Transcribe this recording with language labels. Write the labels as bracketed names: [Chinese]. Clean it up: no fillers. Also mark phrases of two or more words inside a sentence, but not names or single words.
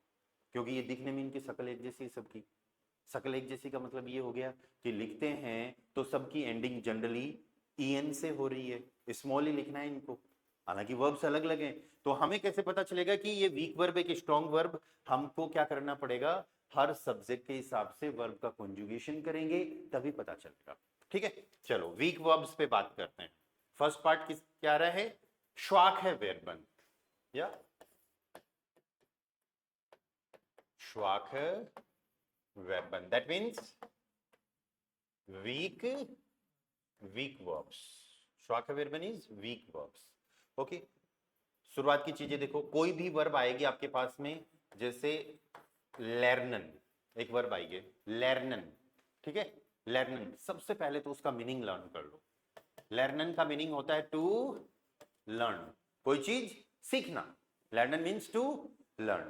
[Hindi] क्योंकि ये दिखने में इनकी शक्ल एक जैसी, सबकी शक्ल एक जैसी का मतलब ये हो गया कि लिखते हैं तो सबकी एंडिंग जनरली en से हो रही है, स्मॉल ही लिखना है इनको, हालांकि वर्ब्स अलग अलग हैं। तो हमें कैसे पता चलेगा कि ये वीक वर्ब है कि स्ट्रॉन्ग वर्ब? हमको क्या करना पड़ेगा, हर सब्जेक्ट के हिसाब से वर्ब का कॉन्जुगेशन करेंगे तभी पता चलेगा। ठीक है, चलो वीक वर्ब्स पे बात करते हैं। फर्स्ट पार्ट किस क्या रहा है, [German] schwache Verben या schwache Verben, [English] that means weak verbs. [German] schwache Verben [English] is weak verbs. [Hindi] ओके, शुरुआत की चीजें देखो, कोई भी वर्ब आएगी आपके पास में, जैसे लर्नन, एक वर्ब आएगी लर्नन, ठीक है, लर्नन, सबसे पहले तो उसका मीनिंग लर्न कर लो। लर्नन का मीनिंग होता है [English] to learn, [Hindi] कोई चीज सीखना, लर्नन [English] means to learn.